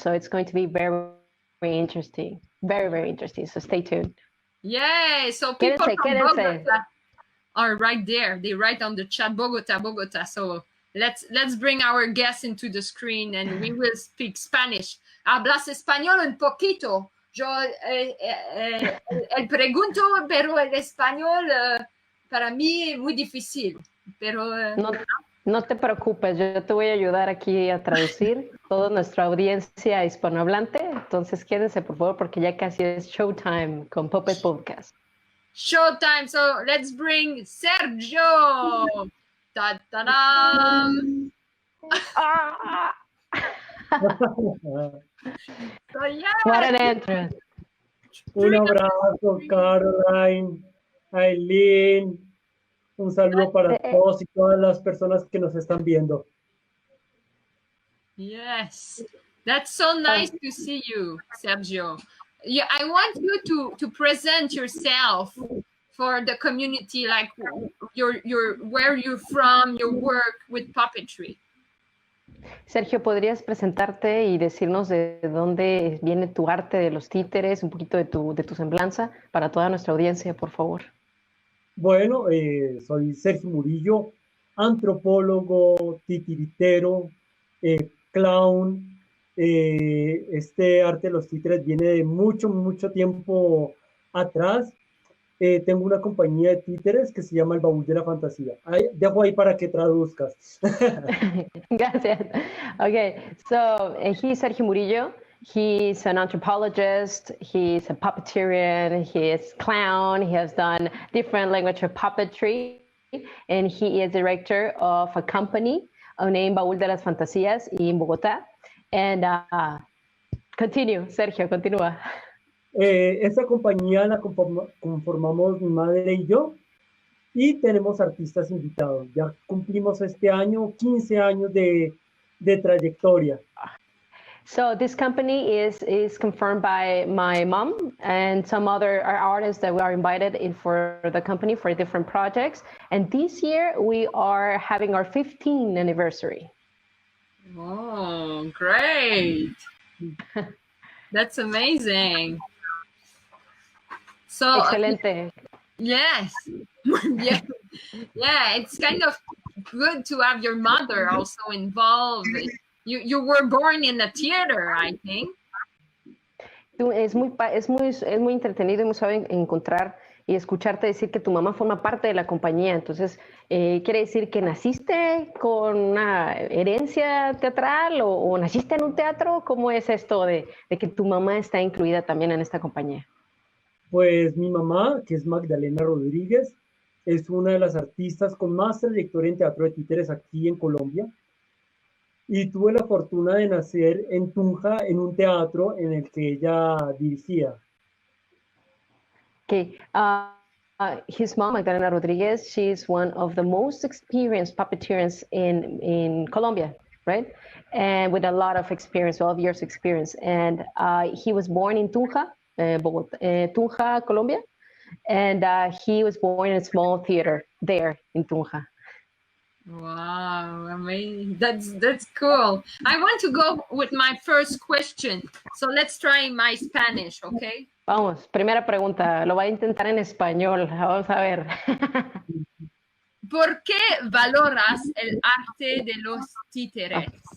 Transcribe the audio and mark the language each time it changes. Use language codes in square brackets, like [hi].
[en] So it's going to be very, very interesting. Very, very interesting. So stay tuned. Yay! So people from Bogota are right there. They write on the chat, Bogota. So let's bring our guests into the screen, and we will speak Spanish. [es] Hablas español un poquito. Yo el pregunto, pero el español para mí es muy difícil. Pero no te preocupes, yo te voy a ayudar aquí a traducir toda nuestra audiencia hispanohablante. Entonces quédense por favor, porque ya casi es showtime con Puppet Podcast. [en] Showtime. So let's bring Sergio. Ta-da-dam. So yeah. What an entrance. [es] Un abrazo, Caroline, Ailin. Un saludo para todos y todas las personas que nos están viendo. [en] Yes, that's so nice to see you, Sergio. Yeah, I want you to present yourself for the community, like your where you're from, your work with puppetry. [es] Sergio, ¿podrías presentarte y decirnos de dónde viene tu arte de los títeres, un poquito de tu semblanza para toda nuestra audiencia, por favor? Bueno, soy Sergio Murillo, antropólogo, titiritero, clown. Este arte de los títeres viene de mucho tiempo atrás. Tengo una compañía de títeres que se llama el Baul de la Fantasia. Dejo ahí para que traduzcas. Gracias. [en] Okay, so he's Sergio Murillo. He's an anthropologist. He's a puppeteer. He is clown. He has done different language of puppetry, and he is director of a company named Baul de las Fantasías in Bogotá. And continue, Sergio, [es] continúa. Esta compañía la conformamos mi madre y yo, y tenemos artistas invitados. Ya cumplimos este año 15 años de trayectoria. [en] So this company is confirmed by my mom and some other artists that we are invited in for the company for different projects. And this year we are having our 15th anniversary. Oh, great. That's amazing. So [es] Excelente. [en] Yes. Yeah, it's kind of good to have your mother also involved. You were born in a theater, I think. [es] Es muy entretenido y muy suave encontrar y escucharte decir que tu mamá forma parte de la compañía. Entonces, ¿quiere decir que naciste con una herencia teatral o naciste en un teatro? ¿Cómo es esto de que tu mamá está incluida también en esta compañía? Pues mi mamá, que es Magdalena Rodríguez, es una de las artistas con más trayectoria en teatro de títeres aquí en Colombia. Y tuve la fortuna de nacer en Tunja, en un teatro en el que ella dirigía. [en] Okay. His mom, Magdalena Rodríguez, she's one of the most experienced puppeteers in Colombia, right? And with a lot of experience, 12 years experience. And he was born in Tunja, Bogotá, Tunja, Colombia. And he was born in a small theater there in Tunja. Wow, amazing. That's cool. I want to go with my first question. So let's try my Spanish, okay? [es] Vamos, primera pregunta. Lo voy a intentar en español. Vamos a ver. ¿Por qué valoras el arte de los títeres?